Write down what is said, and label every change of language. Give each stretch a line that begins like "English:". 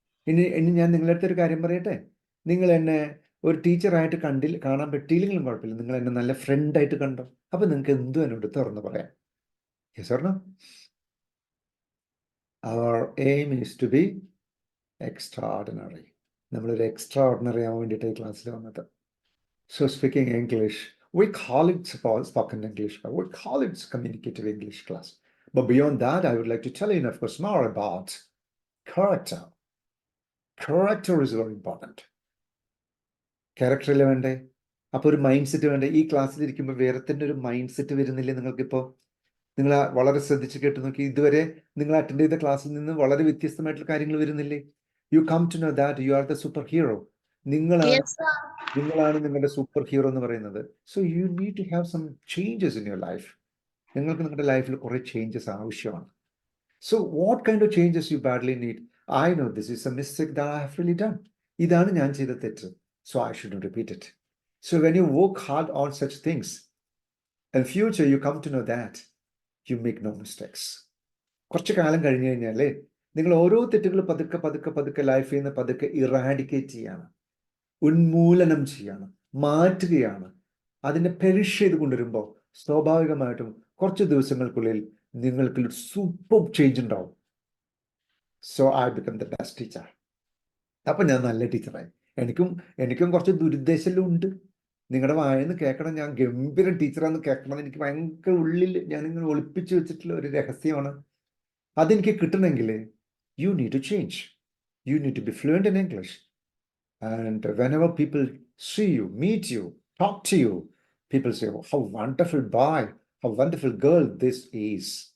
Malayalam: ഇനി ഞാൻ നിങ്ങളുടെ അടുത്തൊരു കാര്യം പറയട്ടെ. നിങ്ങൾ എന്നെ ഒരു ടീച്ചറായിട്ട് കാണാൻ പറ്റിയില്ലെങ്കിലും കുഴപ്പമില്ല, നിങ്ങൾ എന്നെ നല്ല ഫ്രണ്ടായിട്ട് കണ്ടോ? അപ്പൊ നിങ്ങൾക്ക് എന്തും എന്നോട് തുറന്ന് പറയാം.
English: Yes or no? Our aim is to be extraordinary.
Malayalam: നമ്മളൊരു എക്സ്ട്രാordinary ആവാൻ വേണ്ടിയിട്ട് ഈ ക്ലാസ്സിൽ വന്നത്.
English: So speaking English, we call it spoken English, but we call it communicative English class. But beyond that, I would like to tell you, of course, more about character. Character is very important.
Malayalam: ക്യാരക്ടറിൽ വേണ്ടേ? അപ്പോൾ ഒരു mind set വേണ്ടേ? ഈ ക്ലാസ്സിലിരിക്കുമ്പോൾ വേറെ തന്നെ ഒരു mind set വരുന്നില്ലേ നിങ്ങൾക്കിപ്പോൾ? നിങ്ങൾ വളരെ ശ്രദ്ധിച്ച് കേട്ട് നോക്കി, ഇതുവരെ നിങ്ങൾ അറ്റൻഡ് ചെയ്ത ക്ലാസ്സിൽ നിന്ന് വളരെ വ്യത്യസ്തമായിട്ടുള്ള കാര്യങ്ങൾ വരുന്നില്ലേ?
English: You come to know that you are the super hero.
Malayalam: നിങ്ങളാണ് നിങ്ങളുടെ സൂപ്പർ ഹീറോ എന്ന് പറയുന്നത്.
English: So you need to have some changes in your life.
Malayalam: നിങ്ങൾക്ക് നിങ്ങളുടെ ലൈഫിൽ കുറേ ചേഞ്ചസ് ആവശ്യമാണ്.
English: So what kind of changes you badly need? I know this is a mistake that I have really done.
Malayalam: ഇതാണ് ഞാൻ ചെയ്ത തെറ്റ്.
English: So I shouldn't repeat it. So when you work hard on such things, in future you come to know that you make no mistakes.
Malayalam: കുറച്ച് കാലം കഴിഞ്ഞു കഴിഞ്ഞാലേ നിങ്ങൾ ഓരോ തെറ്റുകൾ പതുക്കെ ലൈഫിൽ നിന്ന് പതുക്കെ ഇറാഡിക്കേറ്റ് ചെയ്യാണ്, ഉന്മൂലനം ചെയ്യാണ്, മാറ്റുകയാണ്. അതിനെ പെരിഷ് ചെയ്ത് കൊണ്ടുവരുമ്പോൾ സ്വാഭാവികമായിട്ടും കുറച്ച് ദിവസങ്ങൾക്കുള്ളിൽ നിങ്ങൾക്ക് സൂപ്പർ ചേഞ്ച് ഉണ്ടാവും.
English: So I become the best teacher.
Malayalam: അപ്പം ഞാൻ നല്ല ടീച്ചറായി. എനിക്കും കുറച്ച് ദുരുദ്ദേശമെല്ലാം ഉണ്ട്. നിങ്ങളുടെ വായന്ന് കേൾക്കണം ഞാൻ ഗംഭീര ടീച്ചറാന്ന് കേൾക്കണം. എനിക്ക് ഭയങ്കര ഉള്ളിൽ ഞാനിങ്ങനെ ഒളിപ്പിച്ച് വെച്ചിട്ടുള്ള ഒരു രഹസ്യമാണ്. അതെനിക്ക് കിട്ടണമെങ്കിൽ
English: You need to change. You need to be fluent in English. And whenever people see you, meet you, talk to you, people say, oh, how wonderful boy, how wonderful girl this is.